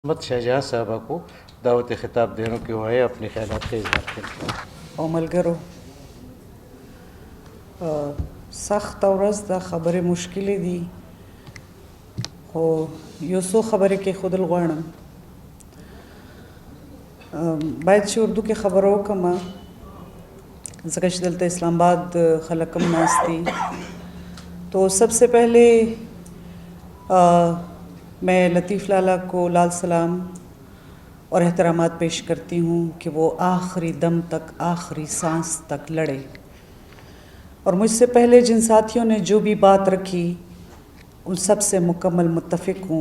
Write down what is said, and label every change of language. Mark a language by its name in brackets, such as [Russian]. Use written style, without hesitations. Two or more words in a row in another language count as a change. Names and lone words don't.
[Urdu] محمد شہجہاں صاحبہ کو دعوت خطاب دینے کے ہوئے اپنے خیالات کا اظہار کریں. [Pashto] ملګرو سخت ورځ د خبرې مشکلې دي خو یو څو خبرې کې خودل غواړم باید چې اردو کې خبره وکړم ځکه چې دلته اسلام آباد خلک هم ناست دي. [Urdu] تو سب سے پہلے میں لطیف لالا کو لال سلام اور احترامات پیش کرتی ہوں کہ وہ آخری دم تک آخری سانس تک لڑے. اور مجھ سے پہلے جن ساتھیوں نے جو بھی بات رکھی ان سب سے مکمل متفق ہوں.